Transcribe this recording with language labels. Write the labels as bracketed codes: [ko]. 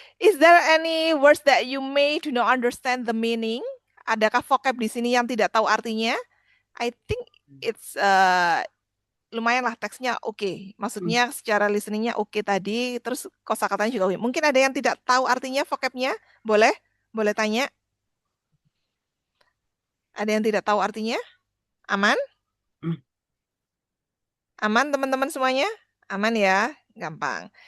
[en] Is there any words that you may do not understand the meaning? [id] Adakah vocab di sini yang tidak tahu artinya? [en] I think it's [id] lumayan lah teksnya oke. Maksudnya secara listeningnya oke tadi, terus kosakatanya juga oke. Mungkin ada yang tidak tahu artinya vocabnya? Boleh tanya. Ada yang tidak tahu artinya? Aman? Aman teman-teman semuanya? Aman ya? Gampang.